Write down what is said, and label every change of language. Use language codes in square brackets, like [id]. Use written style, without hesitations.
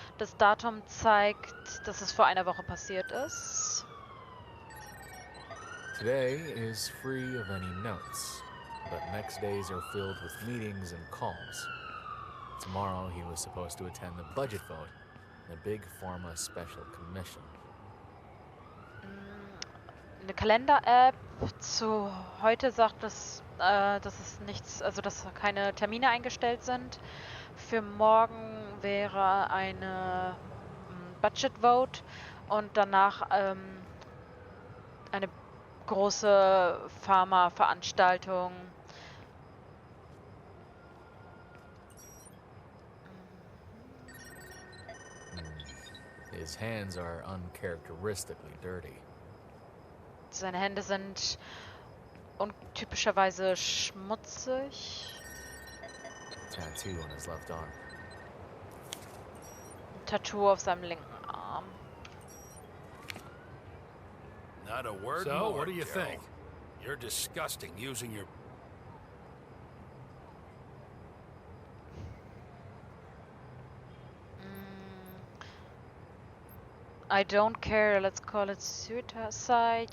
[de] Das Datum zeigt, dass es vor einer Woche passiert ist. [en] Today is free of any notes, but next days are filled with meetings and calls. Tomorrow he was supposed to attend the budget vote in a big pharma special commission. [de] Eine Kalender-App zu heute sagt es, dass es nichts, also dass keine Termine eingestellt sind. Für morgen wäre eine Budget Vote und danach eine große Pharma-Veranstaltung. [en] His hands are uncharacteristically dirty. [de] Seine Hände sind untypischerweise schmutzig. [en] Tattoo on his left arm. [de] Ein Tattoo auf seinem linken Arm. [en] Not a word So, more, what do you Joe. think? You're disgusting using your... I don't care, let's call it suicide.